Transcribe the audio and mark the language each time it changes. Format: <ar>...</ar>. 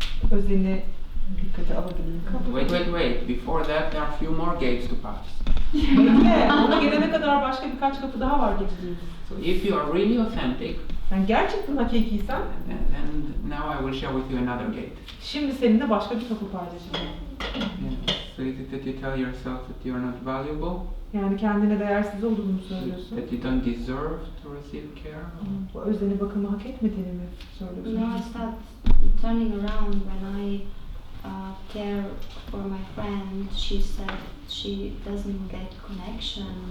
<tr>özeni dikkate alabilirim.</tr> <en>Wait. Before that, there are a few more gates to pass.</en> <tr>Bekle, ona gelene kadar başka birkaç kapı daha var geçeceğiz.</tr> <en>So if you are really authentic,</en> <tr>Yani gerçekten hakikiysen,</tr> <en>then now I will share with you another gate.</en> <tr>şimdi seninle başka bir kapı paylaşacağım.</tr> <en>So is it that you tell yourself that you are not valuable?</en> <tr>Yani kendine değersiz olduğunu söylüyorsun.</tr> <en>That you don't deserve to receive care?</en> <tr>Bu özeni bakımı hak etmediğini mi söylüyorsun?</tr> <en>No, I start turning around when I care for my friend. She said she doesn't get connection.</en>